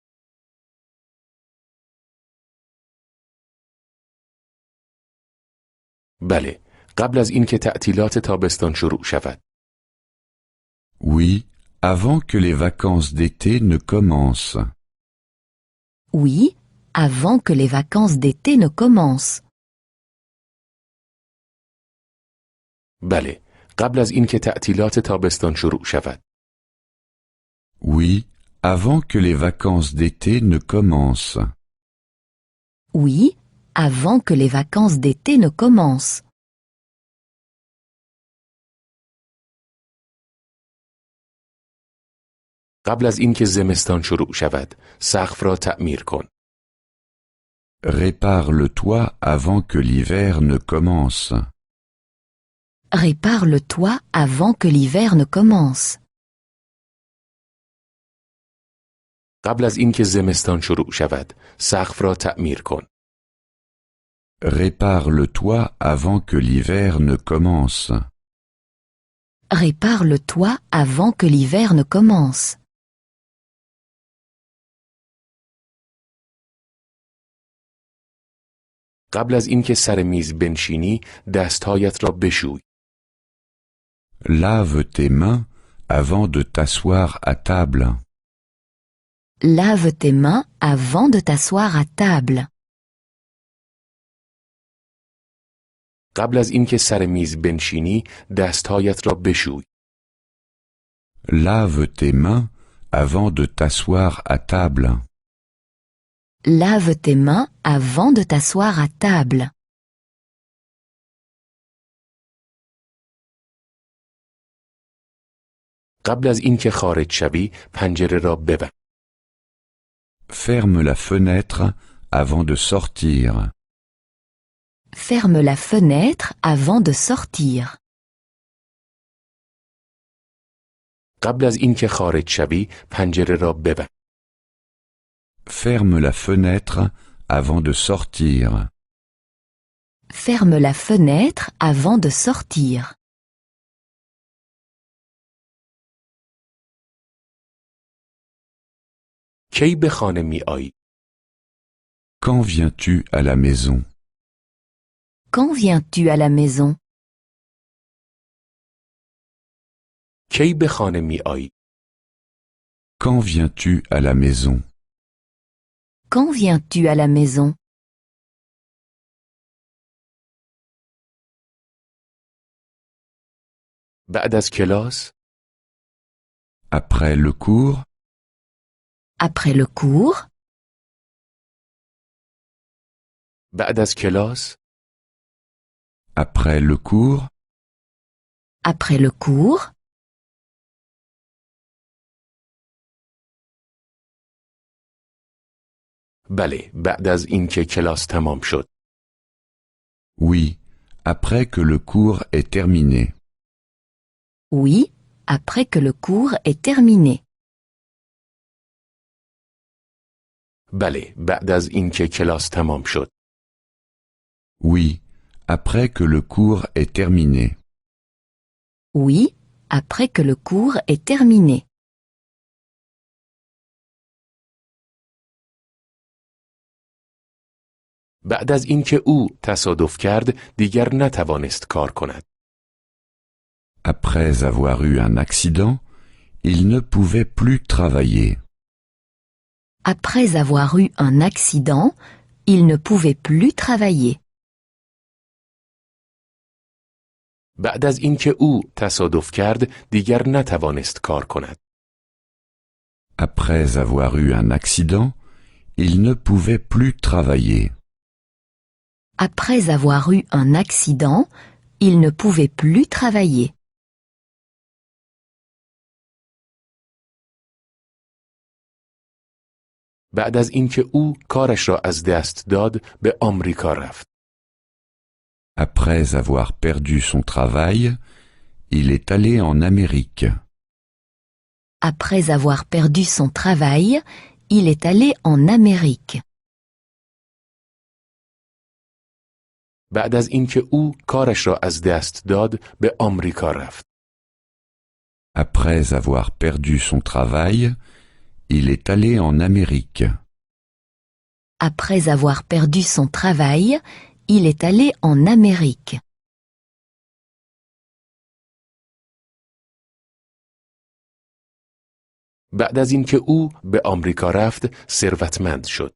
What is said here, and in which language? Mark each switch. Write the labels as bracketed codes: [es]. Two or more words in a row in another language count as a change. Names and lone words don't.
[fa] بله، قبل از اینکه تعطیلات تابستان شروع شود. [fr] Oui, avant que les vacances d'été ne commencent. Oui, avant que les vacances d'été ne commencent. [fa] بله، قبل از اینکه تعطیلات تابستان شروع شود. [fr] Oui, avant que les vacances d'été ne commencent. Oui, avant que les vacances d'été ne commencent. [fa] قبل از اینکه زمستان شروع شود، سقف را تعمیر کن. [fr] Répare le toit avant que l'hiver ne commence. Répare le toit avant que l'hiver ne commence. [fa] قبل از اینکه زمستان شروع شود، سقف را تعمیر کن. [fr] Répare le toit avant que l'hiver ne commence. Répare le toit avant que l'hiver ne commence. [fa] قبل از اینکه سر میز بنشینی، دستهایت را بشوی. [fr] Lave tes mains avant de t'asseoir à table. Lave tes mains avant de t'asseoir à table. [fa] قبل از اینکه سر میز بنشینی، دستهایت را بشوی. [fr] Lave tes mains avant de t'asseoir à table. Lave tes mains avant de t'asseoir à table. [fa] قبل از اینکه خارج شوی، پنجره را ببند. [fr] Ferme la fenêtre avant de sortir. Ferme la fenêtre avant de sortir. [fa] قبل از اینکه خارج شوی، پنجره را ببند. [fr] Ferme la fenêtre avant de sortir. Ferme la fenêtre avant de sortir. [fa] کی به خانه می آیی؟ [fr] Quand viens-tu à la maison? Quand viens-tu à la maison? [fa] کی به خانه می آیی؟ [fr] Quand viens-tu à la maison? Quand viens-tu à la maison? [fa] بعد از کلاس؟ [fr] Après le cours? Après le cours? [fa] بعد از کلاس؟ [fr] Après le cours? Après le cours? [fa] بله، بعد از اینکه کلاس تمام شد. [fr] Oui, après que le cours est terminé. Oui, après que le cours est terminé. [fa] بله، بعد از اینکه کلاس تمام شد. [fr] Oui, après que le cours est terminé. Oui, après que le cours est terminé. [fa] بعد از اینکه او تصادف کرد، دیگر نتوانست کار کند. [fr] Après avoir eu un accident, il ne pouvait plus travailler. Après avoir eu un accident, il ne pouvait plus travailler. [fa] بعد از اینکه او تصادف کرد، دیگر نتوانست کار کند. [fr] Après avoir eu un accident, il ne pouvait plus travailler. Après avoir eu un accident, il ne pouvait plus travailler. [fa] بعد از اینکه او کارش را از دست داد، به آمریکا رفت. [fr] Après avoir perdu son travail, il est allé en Amérique. Après avoir perdu son travail, il est allé en Amérique. [fa] بعد از اینکه او کارش را از دست داد، به آمریکا رفت. [fr] Après avoir perdu son travail, il est allé en Amérique. Après avoir perdu son travail, il est allé en Amérique. [fa] بعد از اینکه او به آمریکا رفت ثروتمند شد.